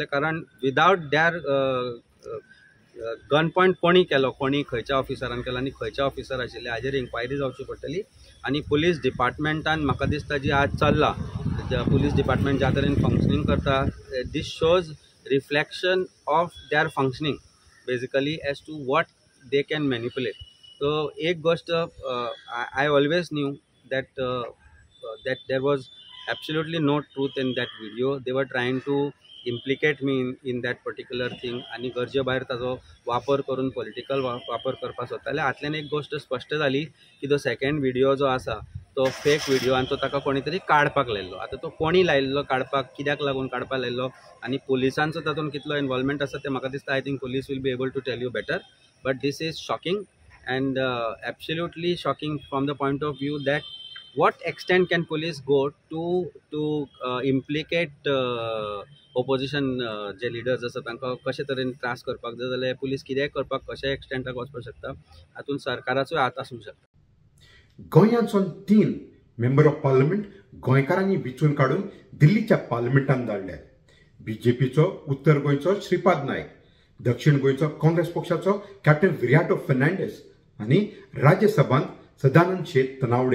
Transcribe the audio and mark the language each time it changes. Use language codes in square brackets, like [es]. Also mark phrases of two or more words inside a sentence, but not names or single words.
[kok] कारण विदावट दॅर [en] gun point [kok] कोणी केलो, कोणी खंयच्या ऑफिसरान केलो आनी खंयच्या ऑफिसर आशिल्ले हाजेर इन्क्वायरी जावची पडटली. आनी पुलीस डिपार्टमेंटान म्हाका दिसता जी आज चल्ला, पुलीस डिपार्टमेंट ज्या तरेन फंक्शनींग करता, [en] this shows reflection of their functioning basically as to what they can manipulate. सो [kok] एक गोष्ट [en] I always knew that there was absolutely no truth in that video. They were trying to implicate me in that particular thing [kok] आणि गरजे भायर ताजो वापर करून पॉलिटिकल वापर करपाक सोदताले. हातल्यान एक गोष्ट स्पश्ट जाली की तो सेकंड व्हिडिओ जो आसा तो फेक व्हिडिओ आनी तो ताका कोणी तरी काडपाक लायल्लो. आता तो कोणी लायल्लो काडपाक, कित्याक लागून काडपाक लायल्लो आनी पुलिसांचो तातूंत कितलो इन्वॉल्वमेंट आसा ते म्हाका दिसता. [en] I think police will be able to tell you better. But this is shocking and absolutely shocking from the point of view that what extent can police go to implicate opposition [kok] जे leaders आसा तांकां कशे तरेन त्रास करपाक जाय जाल्यार पुलीस कितेंय करपाक कशा एक्सटेंटाक वचपाक शकता. हातूंत सरकाराचोय हात आसूंक शकता. गोंयांतसून 3 [en] member of parliament [kok] गोंयकारांनी विचून काडून दिल्लीच्या पार्लमेंटान धाडले. बीजेपीचो उत्तर गोंयचो श्रीपाद नायक, दक्षिण गोंयचो काँग्रेस पक्षाचो कॅप्टन विर्याटो फर्नांडीस आणि राज्यसभांत सदानंद शेट तनावडे.